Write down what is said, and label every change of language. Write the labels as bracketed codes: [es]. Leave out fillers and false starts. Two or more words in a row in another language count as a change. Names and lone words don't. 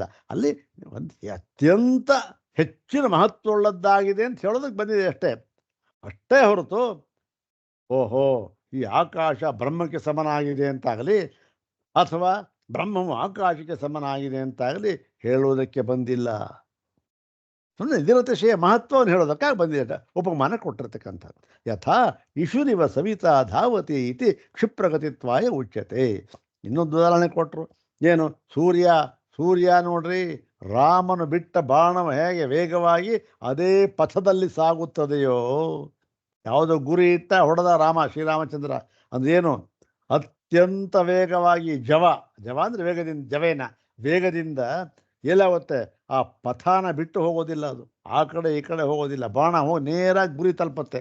[kn] ಅಲ್ಲಿ ಒಂದು ಅತ್ಯಂತ ಹೆಚ್ಚಿನ ಮಹತ್ವವುಳ್ಳದ್ದಾಗಿದೆ ಅಂತ ಹೇಳೋದಕ್ಕೆ ಬಂದಿದೆ ಅಷ್ಟೇ ಹೊರತು ಓಹೋ ಈ ಆಕಾಶ ಬ್ರಹ್ಮಕ್ಕೆ ಸಮನಾಗಿದೆ ಅಂತಾಗಲಿ ಅಥವಾ ಬ್ರಹ್ಮವು ಆಕಾಶಕ್ಕೆ ಸಮನಾಗಿದೆ ಅಂತಾಗಲಿ ಹೇಳುವುದಕ್ಕೆ ಬಂದಿಲ್ಲ. ಸುಮ್ಮನೆ ನಿರತಿಶಯ ಮಹತ್ವವನ್ನು ಹೇಳೋದಕ್ಕಾಗಿ ಬಂದಿದೆ ಉಪಮಾನ ಕೊಟ್ಟಿರ್ತಕ್ಕಂಥದ್ದು. [sa] ಯಥಾ ಇಶುರಿವ ಸವಿತಾ ಧಾವತಿ ಇತಿ ಕ್ಷಿಪ್ರಗತಿತ್ವಾಯ ಉಚ್ಯತೆ. [kn] ಇನ್ನೊಂದು ಉದಾಹರಣೆ ಕೊಟ್ಟರು. ಏನು? ಸೂರ್ಯ ನೋಡ್ರಿ, ರಾಮನು ಬಿಟ್ಟ ಬಾಣವು ಹೇಗೆ ವೇಗವಾಗಿ ಅದೇ ಪಥದಲ್ಲಿ ಸಾಗುತ್ತದೆಯೋ, ಯಾವುದೋ ಗುರಿ ಇಟ್ಟ ಹೊಡೆದ ಶ್ರೀರಾಮಚಂದ್ರ ಅಂದ್ರೇನು? ಅತ್ಯಂತ ವೇಗವಾಗಿ ಜವ ಅಂದರೆ ವೇಗದಿಂದ ಎಲ್ಲಾಗುತ್ತೆ, ಆ ಪಥಾನ ಬಿಟ್ಟು ಹೋಗೋದಿಲ್ಲ, ಅದು ಆ ಕಡೆ ಈ ಕಡೆ ಹೋಗೋದಿಲ್ಲ, ಬಾಣ ನೇರಾಗಿ ಗುರಿ ತಲುಪತ್ತೆ.